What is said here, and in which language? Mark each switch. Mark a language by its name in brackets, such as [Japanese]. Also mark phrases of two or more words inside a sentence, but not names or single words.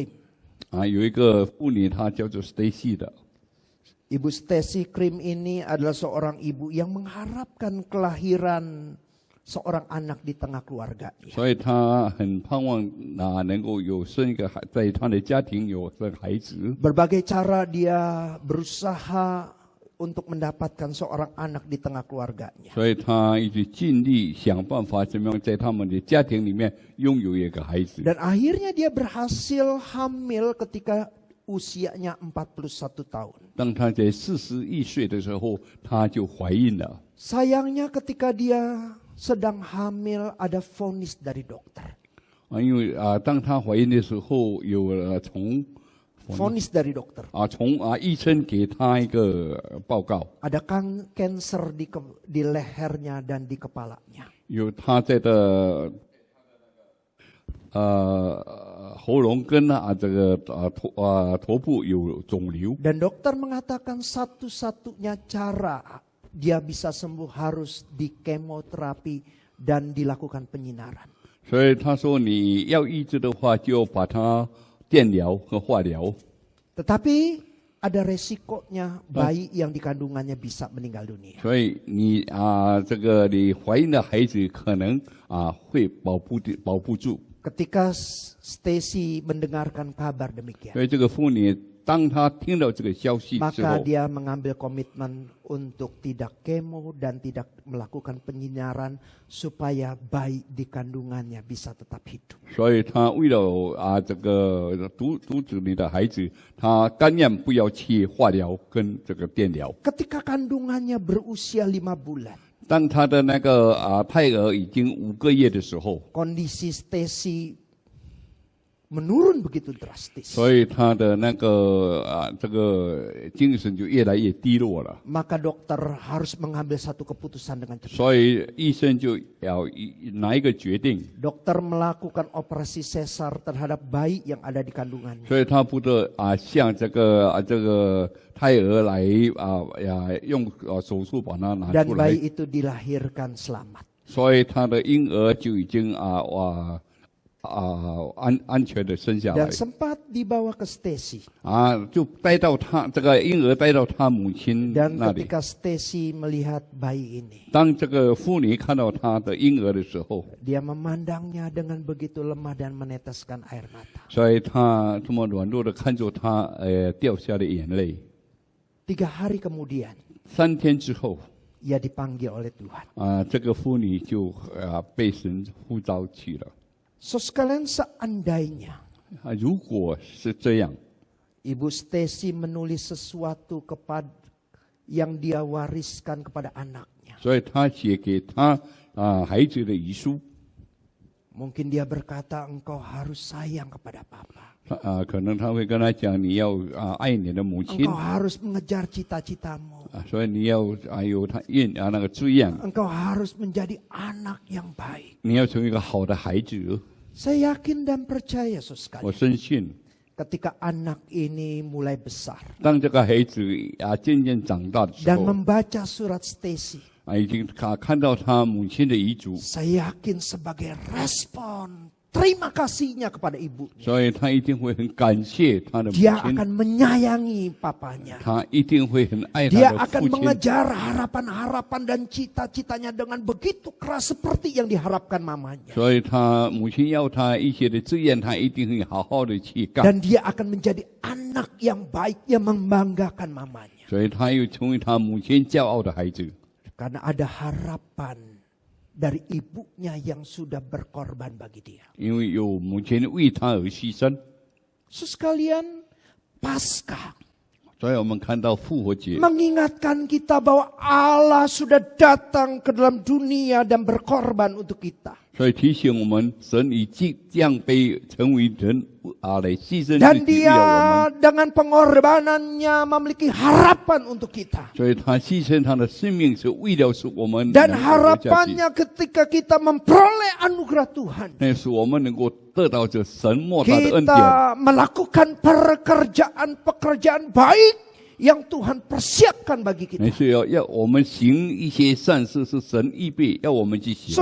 [Chinese] 有一个妇女，她叫做 Stacy 的。 [Indonesian] Ibu Stacy Krim ini adalah seorang ibu yang mengharapkan kelahiran seorang anak di tengah keluarganya. [Chinese] 所以她很盼望能够有生一个孩，在她的家庭有生孩子。 [Indonesian] Berbagai cara dia berusaha untuk mendapatkan seorang anak di tengah keluarganya. [Chinese] 所以她一直尽力想办法，怎么样在他们的家庭里面拥有一个孩子。 [Indonesian] Dan akhirnya dia berhasil hamil ketika usianya 41 tahun. [Chinese] 当她在41岁的时候，她就怀孕了。 [Indonesian] Sayangnya ketika dia sedang hamil ada vonis dari dokter. [Chinese] 因为当她怀孕的时候，有从 [Indonesian] Vonis dari dokter. [Chinese] 从医生给她一个报告， [Indonesian] Ada kanker di lehernya dan di kepalanya. [Chinese] 有她在的喉咙跟这个头部有肿瘤。 [Indonesian] Dan dokter mengatakan satu-satunya cara dia bisa sembuh harus di kemoterapi dan dilakukan penyinaran. [Chinese] 所以他说你要医治的话，就把它电疗和化疗。 [Indonesian] Tetapi ada resikonya bayi yang di kandungannya bisa meninggal dunia. [Chinese] 所以你这个你怀孕的孩子可能会保不住。 [Indonesian] Ketika Stacy mendengarkan kabar demikian, [Chinese] 所以这个妇女当她听到这个消息之 [Indonesian] maka [Chinese] 后， [Indonesian] dia mengambil komitmen untuk tidak kemo dan tidak melakukan penyinaran supaya bayi di kandungannya bisa tetap hidup. [Chinese] 所以她为了这个阻止你的孩子，她甘愿不要去化疗跟这个电疗。 [Indonesian] Ketika kandungannya berusia 5 bulan, [Chinese] 当她的那个胎儿已经5个月的时候， [Indonesian] kondisi Stacy menurun begitu drastis. [Chinese] 所以她的那个这个精神就越来越低落了。 [Indonesian] Maka dokter harus mengambil satu keputusan dengan cepat. [Chinese] 所以医生就要拿一个决定， [Indonesian] Dokter melakukan operasi sesar terhadap bayi yang ada di kandungannya. [Chinese] 所以他不得向这个胎儿来用手术把它拿 [Indonesian] Dan [Chinese] 出来， [Indonesian] bayi itu dilahirkan selamat. [Chinese] 所以他的婴儿就已经安全的生下来 [Indonesian] Dan sempat dibawa ke Stacy. [Chinese] 就带到他这个婴儿带到他母亲 [Indonesian] Dan [Chinese] 那里。 [Indonesian] ketika Stacy melihat bayi ini, [Chinese] 当这个妇女看到他的婴儿的时候， [Indonesian] dia memandangnya dengan begitu lemah dan meneteskan air mata. [Chinese] 所以他这么软弱的看着他掉下的眼泪。 [Indonesian] 3 hari kemudian, [Chinese] 3 天之后， [Indonesian] ia dipanggil oleh Tuhan. [Chinese] 这个妇女就被神呼召去了。 [Indonesian] So sekalian seandainya [Chinese] 如果是这样， [Indonesian] Ibu Stacy menulis sesuatu yang dia wariskan kepada anaknya. [Chinese] 所以他写给他孩子的遗书， [Indonesian] Mungkin dia berkata, engkau harus sayang kepada papa. [Chinese] 可能他会跟他讲，你要爱你的母亲 [Indonesian] Engkau harus mengejar cita-citamu. [Chinese] 所以你要有他那个志愿， [Indonesian] Engkau harus menjadi anak yang baik. [Chinese] 你要成为一个好的孩子。 [Indonesian] Saya yakin dan percaya [Chinese] 我 [Indonesian] sekali. [Chinese] 深信， [Indonesian] Ketika anak ini mulai besar [Chinese] 当这个孩子渐渐长大的时 [Indonesian] dan [Chinese] 候， [Indonesian] membaca surat Stacy, [Chinese] 已经看到他母亲的遗嘱， [Indonesian] saya yakin sebagai respon terima kasihnya kepada ibunya, [Chinese] 所以他一定会很感谢他的母 [Indonesian] dia [Chinese] 亲， [Indonesian] akan menyayangi papanya. [Chinese] 他一定会很爱 [Indonesian] Dia [Chinese] 他的 [Indonesian] akan [Chinese] 父亲。 [Indonesian] mengejar harapan-harapan dan cita-citanya dengan begitu keras seperti yang diharapkan mamanya. [Chinese] 所以他母亲要他一些的志愿，他一定会好好的去干。 [Indonesian] Dan dia akan menjadi anak yang baik yang membanggakan mamanya. [Chinese] 所以他又成为他母亲骄傲的孩子， [Indonesian] Karena ada harapan dari ibunya yang sudah berkorban bagi dia. [Chinese] 因为有母亲为他而牺牲， [Indonesian] Saudara sekalian, Paskah [Chinese] 所以我们看到复活节， [Indonesian] mengingatkan kita bahwa Allah sudah datang ke dalam dunia dan berkorban untuk kita. [Chinese] 所以提醒我们，神已经降卑成为人来牺牲 [Indonesian] Dan [Chinese] 自己为了我 [Indonesian] dia [Chinese] 们， [Indonesian] dengan pengorbanannya memiliki harapan untuk kita. [Chinese] 所以他牺牲他的生命是为了使我们 [Indonesian] Dan [Chinese] 能够活下去， [Indonesian] harapannya ketika kita memperoleh anugerah Tuhan. [Chinese] 那使我们能够得到这神莫大的恩典。 [Indonesian] Kita melakukan pekerjaan baik yang Tuhan persiapkan bagi [Chinese] 那 [Indonesian] kita. [Chinese] 是要我们行一些善事，是神预备要我们去行